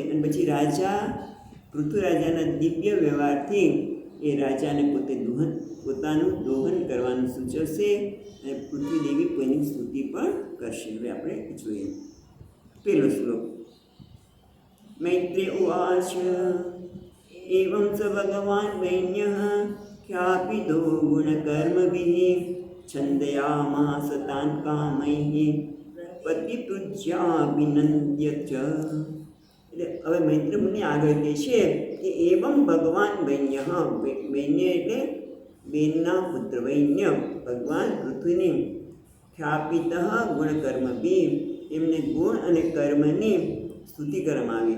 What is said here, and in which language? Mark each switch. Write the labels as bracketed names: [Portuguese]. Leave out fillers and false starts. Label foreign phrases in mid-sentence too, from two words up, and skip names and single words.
[Gujarati] અને પછી પૃથ્વી રાજાના દિવ્ય વ્યવહારથી એ રાજાને પોતાનું દોહન કરવાનું સૂચવશે અને પૃથ્વી દેવી કોઈની સ્તુતિ પણ કરશે. હવે આપણે જોઈએ પહેલો શ્લોક. [Sanskrit] मैत्रेय उवाच एवं स भगवान् वैन्यः ख्यापितो गुणकर्मभिः छन्दयामास तान् कामैः पतिपूज्याभिनन्द्य च। [Gujarati] એટલે હવે મૈત્ર મુનિ આગળ કહે છે કે એવં ભગવાન વૈન્ય, વૈન્ય એટલે બેનના પુત્ર વૈન્ય, ભગવાન પૃથ્વીની [Sanskrit] ख्यापित गुणकर्मभी, [Gujarati] એમને ગુણ અને કર્મની સ્તુતિ કરવામાં આવી.